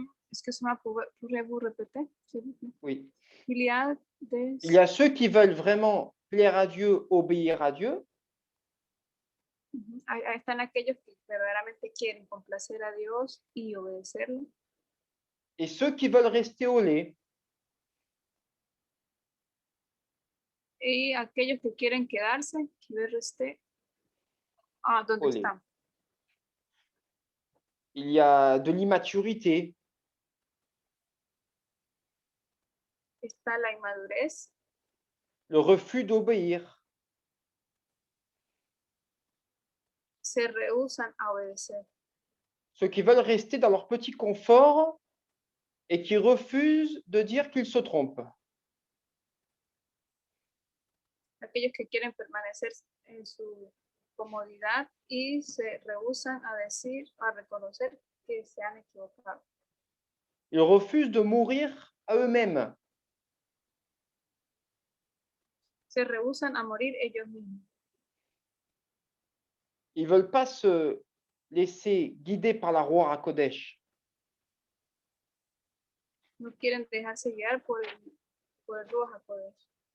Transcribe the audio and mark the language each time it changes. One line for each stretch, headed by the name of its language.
French: Excuse-moi, pourrez-vous répéter? Oui. Il y a des... Il y a ceux qui veulent vraiment plaire à Dieu, obéir à Dieu.
Spanish: Ahí están aquellos que verdaderamente quieren complacer a Dios y obedecerle.
French: Et ceux qui veulent rester au lait.
Spanish: Y aquellos que quieren quedarse,
French: qui veulent rester
Spanish: donde Olé. están.
French: Il y a de l'immaturité.
Spanish: Está la inmadurez,
French: Le refus d'obéir.
Spanish: se rehúsan a obedecer.
French: Ceux qui veulent rester dans leur petit confort et qui refusent de dire qu'ils se trompent.
Spanish: Aquellos que quieren permanecer en su comodidad y se rehúsan a decir, a reconocer que se han equivocado.
French: Ils refusent de mourir à eux-mêmes.
Spanish: Se rehúsan a morir ellos mismos.
French: Ils ne veulent pas se laisser guider par la Ruach HaKodesh.
Spanish: No quieren dejarse guiar por el Ruach HaKodesh.